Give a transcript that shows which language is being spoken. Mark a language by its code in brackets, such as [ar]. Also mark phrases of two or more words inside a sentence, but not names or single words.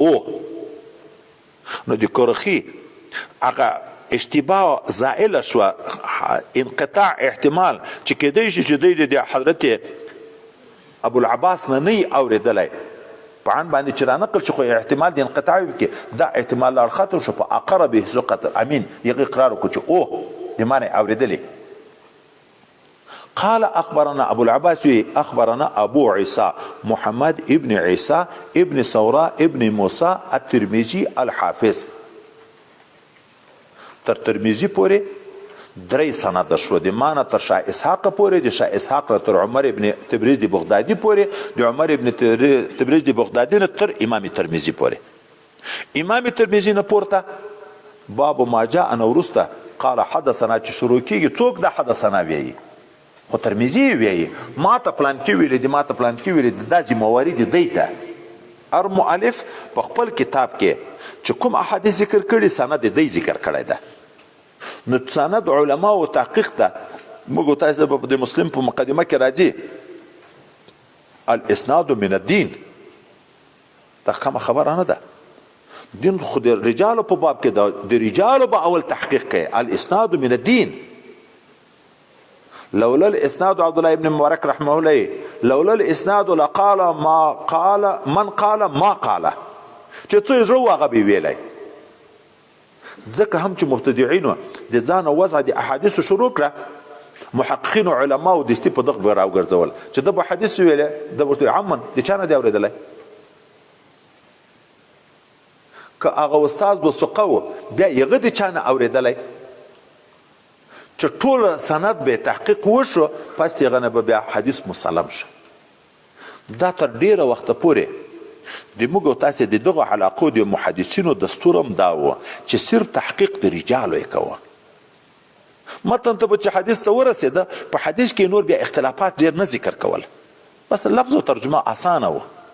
[ps] او نو د کروخي هغه اشتباه زائله شوه، انقطاع احتمال چې کېدی شي چې دی د حضرت ابو العباس نه نه اوریدلی په عن باندې چې را نقل شي، خو احتمال د انقطاع وکړي، دا احتمال لا ختم شو. په اقر به [ar] ثقة الامین [ps] یغه اقرار وکړو چې او د ما نه اوریدلی. [ar] قال اخبرنا ابو العباس اخبرنا ابو عيسى محمد ابن عيسى ابن ثوراء ابن موسى الترمذي الحافظ. [ps] تر ترمذي پورې درې سند شو، د مانه تر شاه اسحاق پورې، د شاه اسحاق تر عمر ابن تبریز د بغدادي پورې، د عمر ابن تبریز د بغدادي تر امام ترمذي پورې. امام ترمذي نه پورته [ar] باب ما جاء ان [ps] ورسته [ar] قال حدثنا [ps] چې شروع کیږي څوک د حدثنا ویي؟ خو ترمذي وایي ما ته پلانکي ویلي دي ما ته پلانکي ویلي دي دا ذمهواري دي دی ته هر مؤلف په خپل کتاب کې چې کوم احادیث ذکر کړي سند دی ذکر کړی ده نو سند علما او تحقیق ته موږ تاسو د مسلم په مقدمه کې راځي [ar] الاسناد من الدين [ps] دا کومه خبره نه ده دین خو د رجالو په باب کې د رجالو به اول تحقیق کوي [ar] الاسناد من الدين لولا الاسناد [ps] عبد الله ابن مبارک [ar] رحمه الله لولا الاسناد لقال ما قال من قال ما قال [ps] چې څه زړه واغه به ویلای ځکه هم چې مبتدعين د ځان وضع د احادیث شروع کړه محققین او علما او دستي په دغه راو ګرځول چې د حدیث ویله د ورته عمن د چانه دی اوریدلای که هغه استاد وسقو بیا یغه د چانه اوریدلای چې ټول سند به تحقیق وشو پس یغه نه بیا حدیث مسلم شو دا تر ډیره وخت پورې د موږ تاسو د دغه علاقو د محدثینو دستورم دا و چې صرف تحقیق د رجالو یې کوه متن ته چې حدیث ته ورسېده په حدیث کې نور بیا اختلافات ډیر نه ذکر کول بس لفظ او ترجمه اسانه و